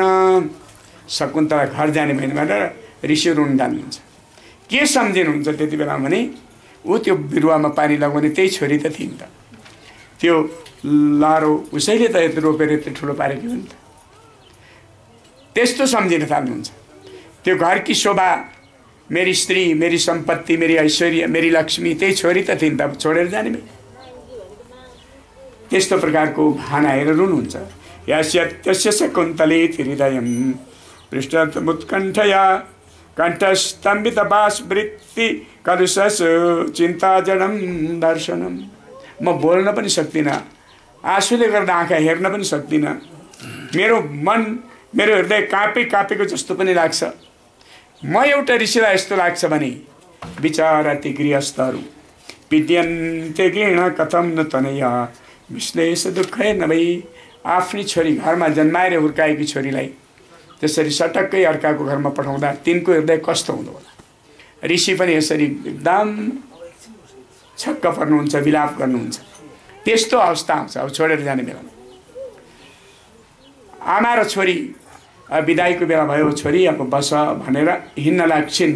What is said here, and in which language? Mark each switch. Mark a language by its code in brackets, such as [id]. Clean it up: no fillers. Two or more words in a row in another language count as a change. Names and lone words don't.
[ne] शकुन्तला घर जाने भएन भनेर ऋषि रुन जान्नुहुन्छ। के सम्झिनुहुन्छ त्यति बेला भने, ऊ त्यो बिरुवामा पानी लगाउने त्यही छोरी त थिइन् त। त्यो लारो उसैले त यत्रो रोपेर यत्रो ठुलो पारेको हो नि त। त्यस्तो सम्झिन थाल्नुहुन्छ। त्यो घरकी शोभा, मेरी स्त्री, मेरी सम्पत्ति, मेरी ऐश्वर्य, मेरी लक्ष्मी त्यही छोरी त थिइन् त, छोडेर जाने भए। त्यस्तो प्रकारको भाना आएर रुनुहुन्छ। [sa] यस्य शकुन्तले हृदयं पृष्ठमुत्कण्ठया कण्ठस्तम्भित बाष्पवृत्ति कलुषस् चिन्ता जडं दर्शनम। [ne] म बोल्न पनि सक्दिनँ, आँसुले गर्दा आँखा हेर्न पनि सक्दिनँ। मेरो मन, मेरो हृदय काँपेको जस्तो पनि लाग्छ। म एउटा ऋषिलाई यस्तो लाग्छ भने, विचारा ती गृहस्थहरू [sa] पीड्यन्ते गृण कथम न तनया विश्लेष दुःखै [ne] नभई। आफ्नै छोरी घरमा जन्माएर हुर्काएकी छोरीलाई त्यसरी सटक्कै अर्काको घरमा पठाउँदा तिनको हृदय कस्तो हुँदो होला। ऋषि पनि यसरी एकदम छक्क पर्नुहुन्छ, विलाप गर्नुहुन्छ। त्यस्तो अवस्था आउँछ अब छोडेर जाने बेलामा। आमा र छोरी बिदाईको बेला भयो, छोरी अब बस भनेर हिँड्न लाग्छिन्।